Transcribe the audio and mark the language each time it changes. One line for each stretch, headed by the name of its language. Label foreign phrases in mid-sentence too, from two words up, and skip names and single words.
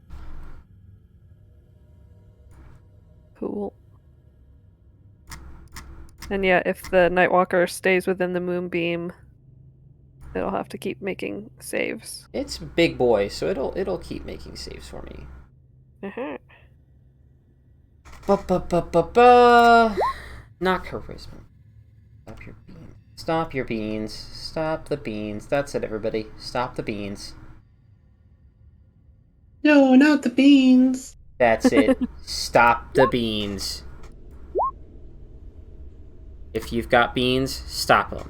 English: Cool. And yeah, if the Nightwalker stays within the moonbeam, it'll have to keep making saves. It's big boy, so it'll keep making saves for me. Uh-huh. Ba-ba-ba-ba-ba. Not charisma. Stop your beans. Stop your beans. Stop the beans. That's it, everybody. Stop the beans. No, not the beans. That's it. Stop the beans. If you've got beans, stop them.